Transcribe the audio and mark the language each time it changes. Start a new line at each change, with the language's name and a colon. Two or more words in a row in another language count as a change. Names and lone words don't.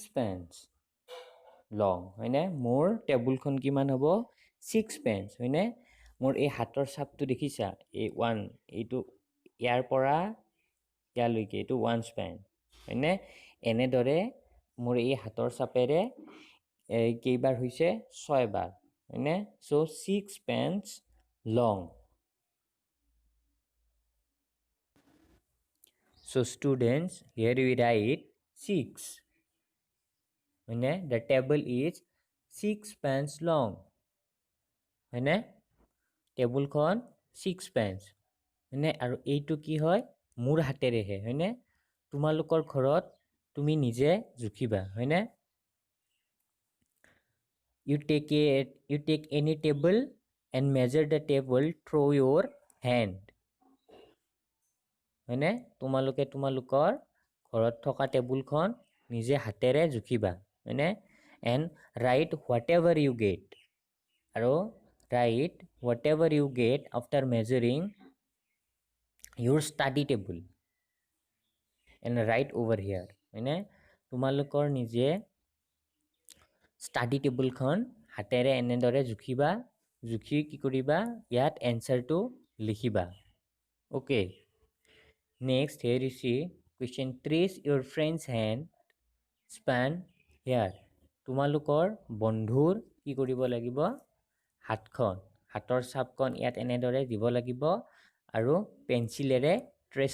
English: spans long
Assamese: হয়নে মোৰ টেবুলখন কিমান হ'ব
English: 6 spans
Assamese: হয়নে মোৰ এই হাতৰ চাপটো দেখিছা এই 1 এইটো ইয়াৰ পৰা ইয়ালৈকে এইটো 1 span হয়নে এনেদৰে মোৰ এই হাতৰ চাপেৰে কেইবাৰ হৈছে 6 বাৰ হয়নে
English: so 6 spans long so students here we write 6
Assamese: হয়নে
English: the table is 6 spans long
Assamese: হয়নে টেবুলখন
English: 6 spans
Assamese: হয়নে আৰু এইটো কি হয় মোৰ হাতেৰেহে হয়নে তোমালোকৰ ঘৰত তুমি নিজে জুখিবা হয়নে
English: you take any table and measure the table through your hand হয়নে
Assamese: তোমালোকে তোমালোকৰ ঘৰত থকা টেবুলখন নিজে হাতেৰে জুখিবা হয়নে
English: and write whatever you get আৰু write whatever you get after measuring your study table and write over here
Assamese: হয়নে তোমালোকৰ নিজে study টেবুলখন হাতেৰে এনেদৰে জুখিবা জুখি কি কৰিবা ইয়াত এনসাৰটো লিখিবা
English: okay next here you see question trace your friend's hand span
Assamese: here তোমালোকৰ বন্ধুৰ কি কৰিব লাগিব হাতখন হাতৰ চাপখন ইয়াত এনেদৰে দিব লাগিব আৰু পেন্সিলেৰে ট্ৰেস